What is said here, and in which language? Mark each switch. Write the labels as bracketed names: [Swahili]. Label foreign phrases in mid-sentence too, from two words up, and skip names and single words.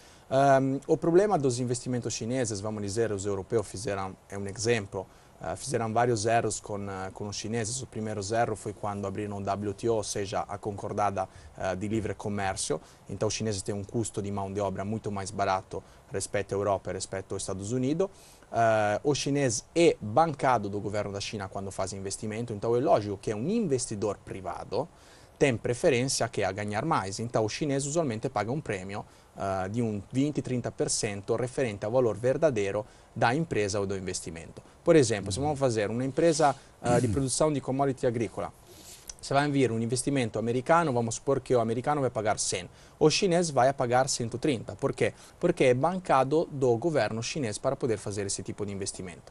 [Portuguese] O problema dos investimentos chineses, vamos dizer, os europeus fizeram, é um exemplo, fizeram vários erros com os chineses. O primeiro erro foi quando abriram o WTO, ou seja, a concordada de livre comércio. Então, os chineses têm um custo de mão de obra muito mais barato rispetto à Europa e rispetto aos Estados Unidos. O chinês é bancado do governo da China quando faz investimento, então é lógico que um investidor privado tem preferência que a ganhar mais. Então, o chinês usualmente paga um prêmio [Italian] di un [Portuguese] 20-30% referente ao valor verdadeiro da empresa ou do investimento. Por exemplo, se vamos fazer uma empresa de produção de commodity agrícola, se vai vir um investimento americano, vamos supor que o americano vai pagar 100, o chinês vai pagar 130. Por quê? Porque é bancado do governo chinês para poder fazer esse tipo de investimento.